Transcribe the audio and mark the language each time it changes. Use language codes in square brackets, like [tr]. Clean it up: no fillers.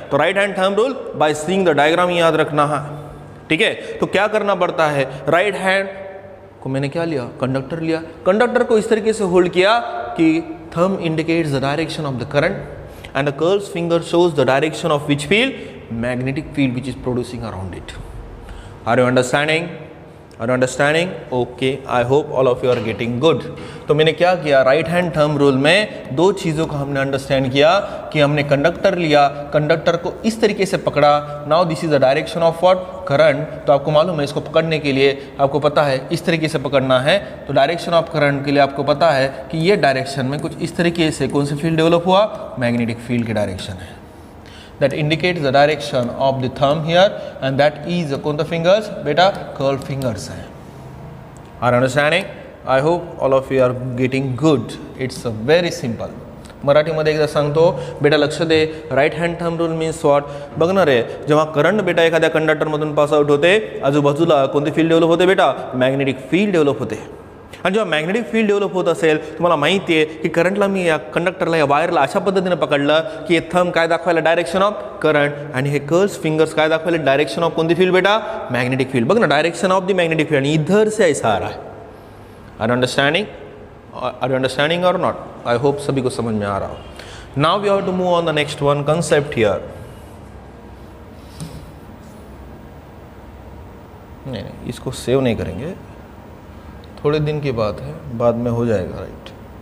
[hi] तो right hand thumb rule by seeing the diagram याद रखना है, ठीक है। तो क्या करना पड़ता है? राइट हैंड को मैंने क्या लिया? कंडक्टर लिया, कंडक्टर को इस तरीके से होल्ड किया कि [en] Thumb indicates the direction of the current and the curls finger shows the direction of which field? Magnetic field which is producing around it. Are you understanding? Are you understanding? Okay, I hope all of you are getting good. [hi] तो मैंने क्या किया? Right hand thumb rule में दो चीज़ों को हमने understand किया कि हमने कंडक्टर लिया, कंडक्टर को इस तरीके से पकड़ा। [en] Now this is the direction of what? [hi] Current. तो आपको मालूम है इसको पकड़ने के लिए आपको पता है इस तरीके से पकड़ना है। तो डायरेक्शन ऑफ करंट के लिए आपको पता है कि ये डायरेक्शन में कुछ इस तरीके से कौन सी फील्ड डेवलप हुआ? मैग्नेटिक फील्ड की डायरेक्शन है। [en] That indicates the direction of the thumb here, and that is [hi] कौन सा [en] fingers? बेटा curl fingers है। Are you understanding? I hope all of you are getting good. It's very simple. [mr] मराठीमध्ये एकदा सांगतो बेटा, लक्ष दे. [en] Right hand thumb rule means what? [mr] बघणार आहे, जेव्हा करंट बेटा एखाद्या कंडक्टरमधून पास आउट होते, आजूबाजूला कोणती फील्ड डेव्हलप होते बेटा? मॅग्नेटिक फील्ड डेव्हलप होते. आणि जेव्हा मॅग्नेटिक फील्ड डेव्हलप होत असेल, तुम्हाला माहिती आहे की करंटला मी या कंडक्टरला, या वायरला अशा पद्धतीने पकडलं की हे थंब काय दाखवायला? डायरेक्शन ऑफ करंट, आणि हे कर्ल्स फिंगर्स काय दाखवायला? डायरेक्शन ऑफ कोणती फील्ड बेटा? Magnetic field. बघ ना, direction of the magnetic field, आणि [hi] इधर से ऐसा आ रहा है. [en] Are you understanding और not? I hope [hi] सभी को समझ में आ रहा हो. [en] Now we have to move on the next one concept here. [hi] नहीं, इसको सेव नहीं करेंगे, थोड़े दिन की बात है, बाद में हो जाएगा. राइट.